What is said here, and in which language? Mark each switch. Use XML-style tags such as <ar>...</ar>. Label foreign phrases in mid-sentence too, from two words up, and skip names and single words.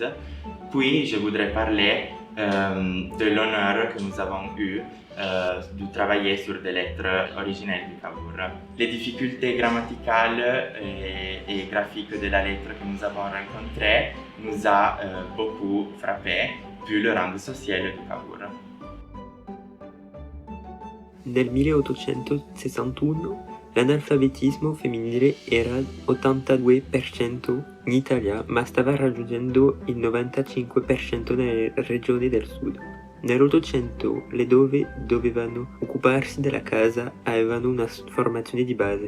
<fr>Puis, je voudrais parler de l'honneur que nous avons eu de travailler sur des lettres originelles de Cavour. Les difficultés grammaticales et graphiques de la lettre que nous avons rencontrées nous a beaucoup frappé vu le rang social de Cavour.</fr> <it>Nel 1861 l'analfabetismo femminile era 82% in Italia, ma stava raggiungendo il 95% nelle regioni del sud. Nell'Ottocento le dove dovevano occuparsi della casa avevano una formazione di base.</it>